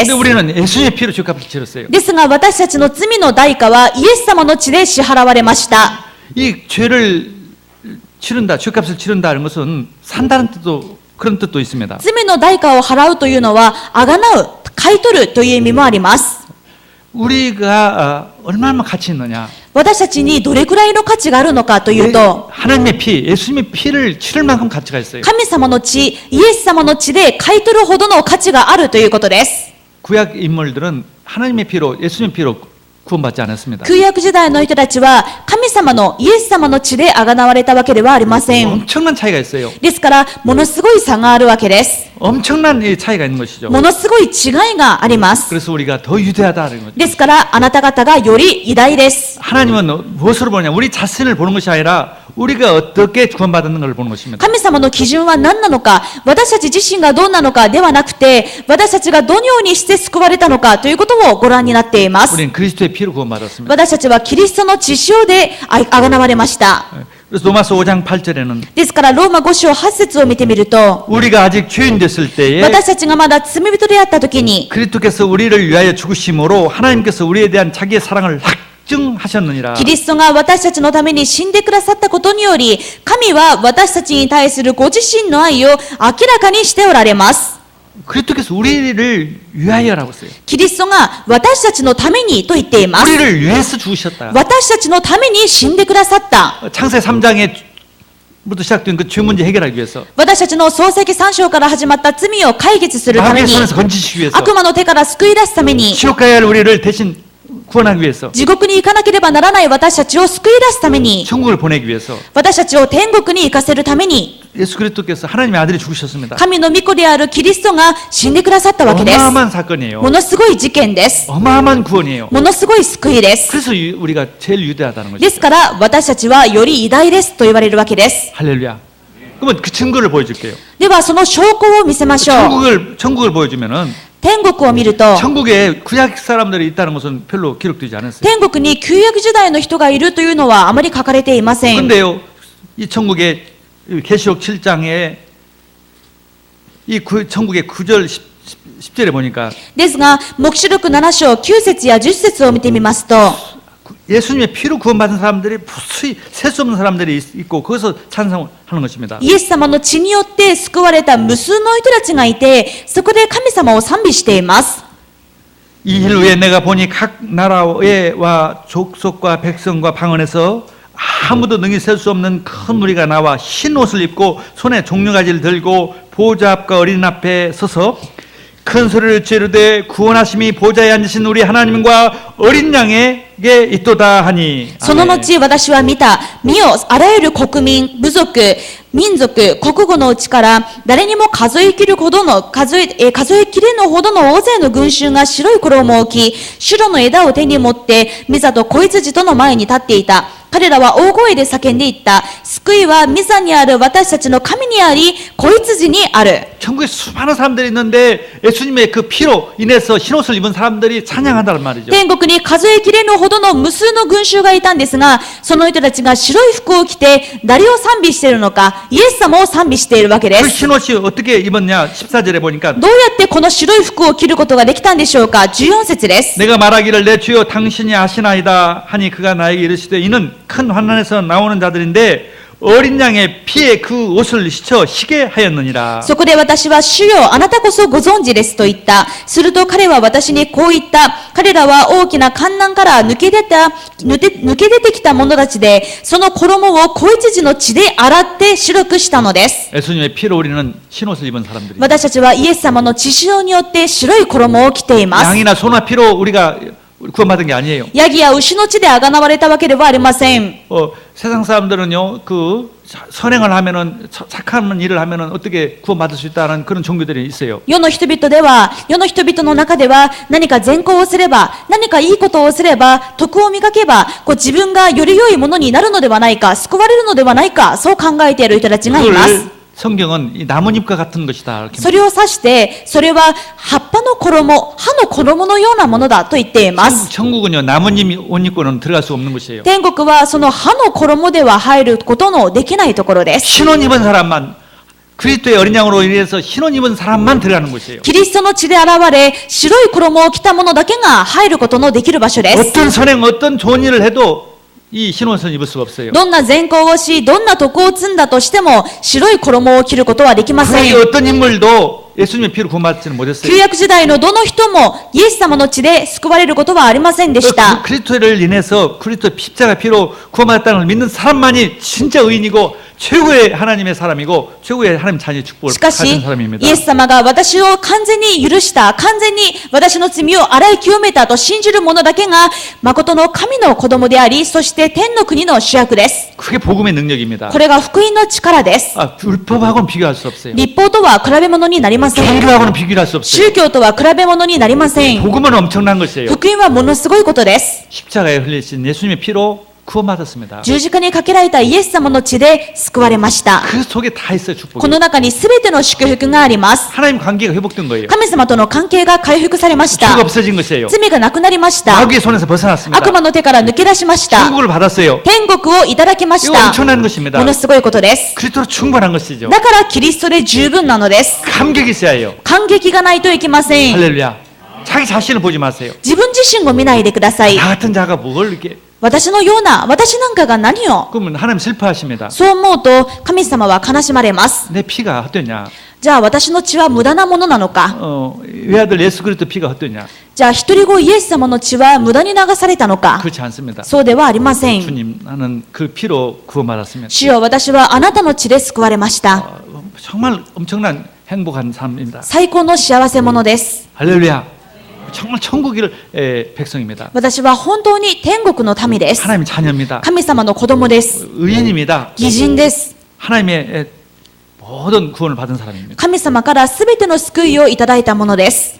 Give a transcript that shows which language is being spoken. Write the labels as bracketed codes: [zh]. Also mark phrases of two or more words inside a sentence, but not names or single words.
[ko] 근데 [ja] す。 [ko] 우리는 예수님의 피로 죄값을 치렀어요. [ja] ですが私たちの罪の代価はイエス様の血で支払われました。 [ko] 이 죄를 치른다, 죄값을 치른다는 것은 산다는 뜻도 그런 뜻도 있습니다. [ja] 罪の代価を払うというのはあがなう、買い取るという意味もあります。 [ko] 우리가 얼마나 가치 있느냐? [ja] 私たちにどれくらいの価値があるのかというと [ko] 하나님의 피, 예수님의 피를 치를 만큼 가치가 있어요. [ja] 神様の血、イエス様の血で買い取るほどの価値があるということです。 [ko] 구약 인물들은 하나님의 피로 예수님의 피로 구원받지 않았습니다. [ja] 旧約時代の人たちは神様のイエス様の血であがなわれたわけではありません。 [ko] 엄청난 차이가 있어요. [ja] ですから、ものすごい差があるわけです。 [ko] 엄청난 이 차이가 있는 것이죠. [ja] ものすごい違いがあります。 [ko] 그래서 우리가 더 유대하다는 거죠. [ja] ですから、あなた方がより偉大です。 [ko] 하나님은 무엇으로 보냐? 우리 자신을 보는 것이 아니라 우리가 어떻게 구원받는 걸 보는 것입니다. [ja] 神様の基準は何なのか、私たち自身がどうなのかではなくて、私たちがどのようにして救われたのかということをご覧になっています。 [ko] 우리는 그리스도의 피로 구원받았습니다. [ja] 私たちはキリストの血潮であがなわれました。 [ko] 그래서 로마서 5장 8절에는 [ja] ですから、ローマ5章8節を見てみると、 [ko] 우리가 아직 죄인 됐을 때에 [ja] 私たちがまだ罪人であった時に、 [ko] 그리스도께서 우리를 위하여 죽으심으로 하나님께서 우리에 대한 자기의 사랑을 확증하셨느니라. [ja] キリストが私たちのために死んでくださったことにより、神は私たちに対するご自身の愛を明らかにしておられます。 [ko] 그리스도께서 우리를 위하여라고 했어요. [ja] キリストが私たちのためにと言っています。 [ko] 우리를 위해서 죽으셨다. [ja] 私たちのために死んでくださった。 [ko] 창세 3장에부터 시작된 그 죄 문제 해결하기 위해서 [ja] 私たちの創世記3章から始まった罪を解決するため [ko] 마귀의 [ja] に、 [ko] 손에서 건지시기 위해서 [ja] 悪魔の手から救い出すために、 [ko] 지옥 가야 할 우리를 대신 구원하기 위해서 [ja] 地獄に行かなければならない私たちを救い出すために、 [ko] 천국을 보내기 위해서 [ja] 私たちを天国に行かせるために、 [ko] 예수 그리스도께서 하나님의 아들이 죽으셨습니다. [ja] 神の御子であるキリストが死んでくださったわけです。 [ko] 어마어마한 사건이에요. [ja] ものすごい事件です。 [ko] 어마어마한 구원이에요. [ja] ものすごい救いです。 [ko] 그래서 우리가 제일 유대하다는 거죠. [ja] ですから私たちはより偉大ですと言われるわけです。 [ko] 할렐루야. 그러면 그 증거를 보여줄게요. [ja] ではその証拠を見せましょう。 [ko] 천국을 보여주면은 [ja] 天国を見ると、 [ko] 천국에 구약 사람들이 있다는 것은 별로 기록되지 않았어요. [ja] 天国に旧約時代の人がいるというのはあまり書かれていません。 [ko] 근데요, 이 천국의 계시록 7장에 이 천국의 9절 10절에 보니까 [ja] ですが、黙示録7章9節や10節を見てみますと、 [ko] 예수님의 피로 구원받은 사람들이 무수히 셀 수 없는 사람들이 있고 거기서 찬송하는 것입니다. [ja] イエス様の血によって救われた無数の人たちがいて、そこで神様を賛美しています。 [ko] 이 일 후에 내가 보니 각 나라와 족속과 백성과 방언에서 아무도 능히 셀 수 없는 큰 무리가 나와 흰 옷을 입고 손에 종려가지를 들고 보좌 앞과 어린 앞에 서서 큰 소리를 지르되 구원하심이 보좌에 앉으신 우리 하나님과 어린 양에게 있도다 하니. [ja] その後私は見た。見よ、あらゆる国民、部族、民族、国語のうちから誰にも数えきれぬほどの大勢の群衆が白い衣を着、シュロの枝を手に持って御座と子羊との前に立っていた。彼らは大声で叫んでいった。救いは御座にある私たちの神にあり、子羊にある。 [ko] 천국에 수많은 사람들이 있는데 예수님의 그 피로 인해서 흰옷을 입은 사람들이 찬양한다는 말이죠. [ja] 天国に数えきれぬほどの無数の群衆がいたんですが、その人たちが白い服を着て誰を賛美しているのか、イエス様を賛美しているわけで [ko] 그 [ja] す。 [ko] 흰옷이 어떻게 입었냐? 14절에 보니까 [ja] どうやってこの白い服を着ることができたんでしょうか。14節です。 [ko] 내가 말하기를 내 주여 당신이 아시나이다 하니 그가 나에게 이르시되 이는 큰 환난에서 나오는 자들인데 어린 양의 피에 그 옷을 씻어 희게 하였느니라. [ja] そこで私は主よ、あなたこそご存知ですと言った。すると彼は私にこう言った。彼らは大きな観難から抜け出てきた者たちで、その衣を子羊の血で洗って白くしたのです。 [ko] 예수님의 피로 우리는 흰옷을 입은 사람들이. [ja] 私たちはイエス様の血潮によって白い衣を着ています。 [ko] 양이나 소나 피로 우리가 구원받은 게 아니에요. [ja] ヤギや牛の血であがなわれたわけではありません。 [ko] 세상 사람들은요, 그 선행을 하면은 착한 일을 하면은 어떻게 구원받을 수 있다는 그런 종교들이 있어요. [ja] 世の人々の中では何か善行をすれば、何かいいことをすれば、徳を磨けば、自分がより良いものになるのではないか、救われるのではないか、そう考えている人たちがいます。 [ko] 성경은 이 나뭇잎과 같은 것이다. 이렇게 [ja] それを指して、それは葉っぱの衣、葉の衣のようなものだと言っています。 [ko] 천국은요, 나뭇잎 옷 입고는 들어갈 수 없는 곳이에요. [ja] 天国はその葉の衣では入ることのできないところです。 [ko] 흰옷 입은 사람만, 그리스도의 어린 양으로 인해서 흰옷 입은 사람만 들어가는 곳이에요. [ja] キリストの血で現れ、白い衣を着た者だけが入ることのできる場所です。 [ko] 어떤 선행, 어떤 좋은 일을 해도 이 흰옷은 입을 수가 없어요. [ja] どんな善行をし、どんな徳を積んだとしても、白い衣を着ることはできませ [ko] 그 [ja] ん。 [ko] 어떤 인물도 예수님의 피로 구원받지는 못했어요. [ja] 旧約時代のどの人も、イエス様の血で救われることはありませんでし [ko] 그 [ja] た。 [ko] 그리스도를 인해서 그리스도 십자가 피로 구원받았다는 걸 믿는 사람만이 진짜 의인이고 최고의 하나님의 사람이고 최고의 하나님 자녀의 축복을 [ja] しかし [ko] 가진 사람입니다. [ja] イエス様が私を完全に許した、完全に私の罪を洗い清めたと信じる者だけが誠の神の子供であり、そして天の国の主役です。 [ko] 그게 복음의 능력입니다. [ja] これが福音の力です。 [ko] 율법하고는 비교할 수 없어요. [ja] 立法とは比べ物になりません。 [ko] 종교하고는 비교할 수 없어요. [ja] 宗教とは比べ物になりません。 [ko] 복음은 엄청난 것이에요. [ja] 福音はものすごいことです。 [ko] 십자가에 흘리신 예수님의 피로 구원받았습니다. [ja] 十字架にかけられたイエス様の血で救われました。 [ko] 그 속에 다 있어요, [ja] こ [ko] 축복이. [ja] の中に全ての祝福があります。 [ko] 하나님 관계가 회복된 거예요. [ja] 神様との関係が回復されまし [ko] 죄가 [ja] た。 [ko] 없어진 것이에요. [ja] 罪がなくなりました。 [ko] 마귀의 손에서 벗어났습니다. [ja] 悪魔の手から抜け出しました。 [ko] 천국을 받았어요. [ja] 天国をいただきまし [ko] 이거 [ja] た。 [ko] 엄청난 것입니다. [ja] ものすごいことです。 [ko] 그리스도로 충분한 것이죠. [ja] だからキリストで十分なのです。 [ko] 감격이 있어야 해요. [ja] 感激がないといけません。 [ko] 할렐루야. 자기 자신을 보지 마세요. [ja] 自分自身を見ないでください。 [ko] 나 같은 자가 뭘 이렇게 [ja] 私のような、私なんかが何を [ko] 그러면 하나님 슬퍼하십니다. [ja] そう思うと神様は悲しまれます。 [ko] 내 피가 헛되냐? [ja] じゃあ私の血は無駄なものなのか。 [ko] 외아들 예수 그리스도 피가 헛되냐? [ja] じゃあ一人子イエス様の血は無駄に流されたのか。 [ko] 그렇지 않습니다. [ja] そうではありません。 [ko] 주님 나는 그 피로 구원받았습니다. [ja] 主よ、私はあなたの血で救われました。 [ko] 정말 엄청난 행복한 삶입니다. [ja] 最高の幸せ者です。 [ko] 할렐루야. 정말 천국의 백성입니다. [ja] 私は本当に天国の民です。 [ko] 하나님의 자녀입니다. [ja] 神様の子供です。 [ko] 의인입니다. [ja] 義人です。 [ko] 하나님의 모든 구원을 받은 사람입니다. [ja] 神様からすべての救いをいただいたものです。